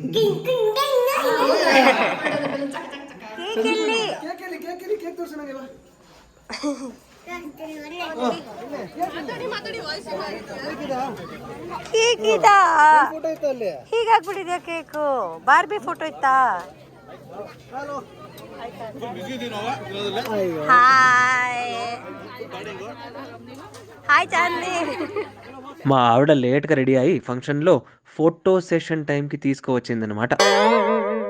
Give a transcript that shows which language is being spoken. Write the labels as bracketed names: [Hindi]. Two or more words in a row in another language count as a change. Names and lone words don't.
[Kannada] ಕೇಕ್ ತೋರ್ಸು ನನಗೆ. ಕೇಕ್ ಇದಾ? ಹೀಗಾಗ್ಬಿಟ್ಟಿದ್ಯಾ ಕೇಕು? ಬಾರ್ಬಿ ಫೋಟೋ ಇತ್ತಾ? [Telugu] హాయ్ చాంది. మా ఆవిడ లేట్గా రెడీ అయ్యి ఫంక్షన్లో ఫోటో సెషన్ టైంకి తీసుకువచ్చిందనమాట.